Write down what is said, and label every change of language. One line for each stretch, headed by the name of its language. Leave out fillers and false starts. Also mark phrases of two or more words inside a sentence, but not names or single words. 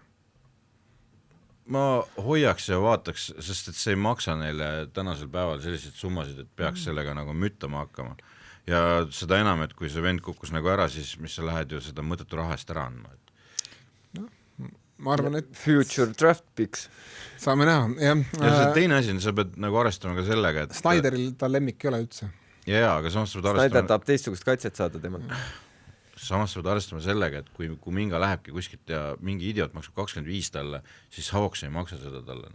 Estonian: Ma hoiaks ja vaataks, sest et see ei maksa neile tänasel päeval selliseid summasid, et peaks sellega nagu müttama hakkama. Ja seda enam, et kui see vend kukkus nagu ära, siis mis sa lähed ju seda mõttetu rahast ära andma. No, ma arvan, et...
English: Future draft picks.
Estonian: Saame näha, jah. Ja see teine asi, sa pead nagu arvestama ka sellega, et... Snyderil ta lemmik ei ole üldse. Jaa, aga samas sa pead arvestama... Snyder tahab teistsugust kaitset saada temal. Samas sa pead arvestama sellega, et kui Kuminga lähebki kuskilt ja mingi idiot maksab 25 talle, siis Hawks ei maksa seda talle.